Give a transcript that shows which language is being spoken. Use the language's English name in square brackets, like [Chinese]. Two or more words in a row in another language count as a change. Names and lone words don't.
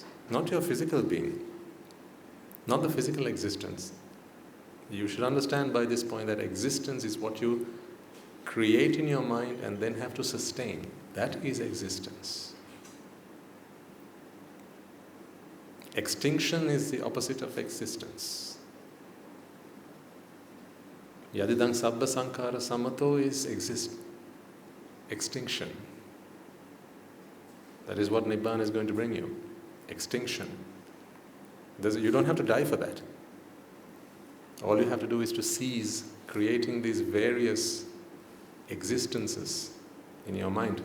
[English] Not your physical being. Not the physical existence. You should understand by this point that existence is what you create in your mind and then have to sustain. That is existence. Extinction is the opposite of existence. [Pali] Yadidang sabba sankhara samato [English] is extinction. That is what Nibbāna is going to bring you. Extinction. You don't have to die for that. All you have to do is to cease creating these various existences in your mind.